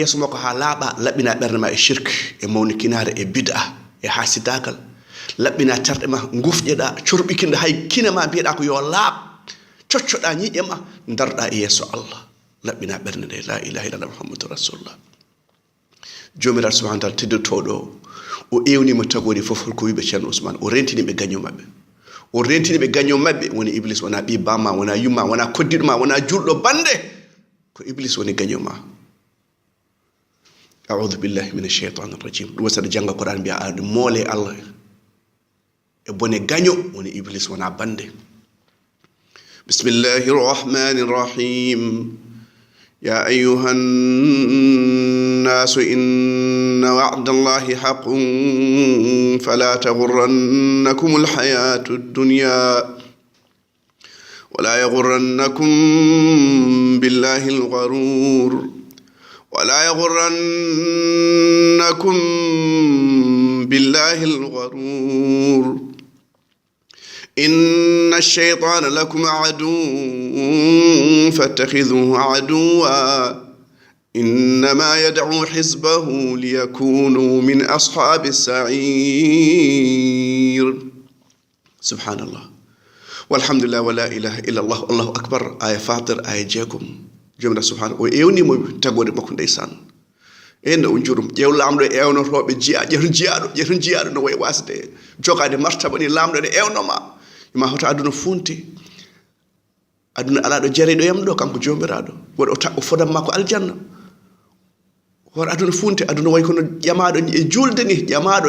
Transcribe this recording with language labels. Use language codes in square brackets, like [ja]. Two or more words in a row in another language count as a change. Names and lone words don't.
[ff] yeeso makko ha laaɓa laɓɓina ɓerde ma e shirk e mawnikinare e bid'a e hasidagal laɓɓina terɗe ma gufƴeɗa corɓikinɗa hay kinema mbiyeɗa ko yo laaɓ coccoɗa ñiƴe ma darɗa e yeeso Allah laɓɓina ɓerde nde [ar] لا إله إلا الله محمد رسول الله [ff] jomiraɗo [ar] سبحانه وتعالى [ff] teddotoɗo o ewnima tagori fof holko wiɓe ceerno Ousmane o rentiniɓe gaño mabɓe o rentiniɓe gaño mabɓe woni iblis wona ɓi bamma wona yumma wona koddiɗo ma wona julɗo bande ko iblis woni gaño ma [ar] أعوذ بالله من الشيطان الرجيم [ff] ɗum saɗa janga Qur'an mbiya aɗa moole Allah e bone gaño woni iblis wona bande [ar] بسم الله الرحمن الرحيم يا أيها الناس إن وعد الله حق فلا تغرنكم الحياة الدنيا ولا يغرنكم بالله الغرور ولا يغرنكم بالله الغرور إن الشيطان لكم عدو فاتخذوه عدوا إنما يدعو حزبه ليكونوا من أصحاب السعير سبحان الله والحمد لله ولا إله إلا الله الله أكبر آية فاطر آية جاكم [ff] jomira [ar] سبحانه [ff] o ewnimo tagode makko ndeysan enda on jurum ƴeew lamɗo e ewnotoɓe jiya ƴeeto jiyaɗo no way wasde jogade martaba ni lamɗo ɗe ewnoma ima hoto aduna funti aduna ala ɗo jariɗo yam ɗo kanko jomiraɗo woɗo o fodanma ko aljanna hoto aduna funti aduna way kono ƴamaɗo e julde ni ƴamaɗo